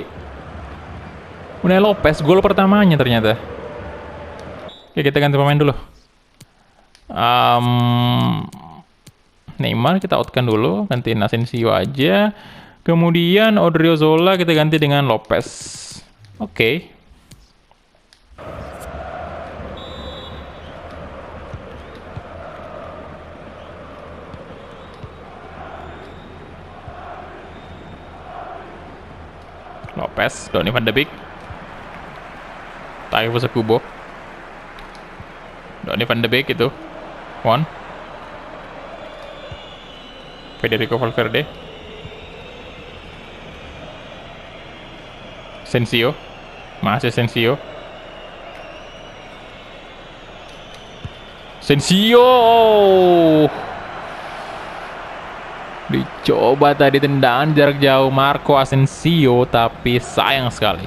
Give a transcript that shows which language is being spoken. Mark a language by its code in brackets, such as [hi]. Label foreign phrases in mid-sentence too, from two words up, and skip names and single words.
[id] Udah Lopez, gol pertamanya ternyata. Oke, kita ganti pemain dulu. Neymar kita outkan dulu, gantiin Asensio aja. Kemudian Odriozola kita ganti dengan Lopez. Oke. Lopez, Donny van de Beek. Takefusa Kubo. Donny van de Beek itu. Federico Valverde. Sensio. Masih Sensio. Dicoba tadi tendangan jarak jauh Marco Asensio, tapi sayang sekali.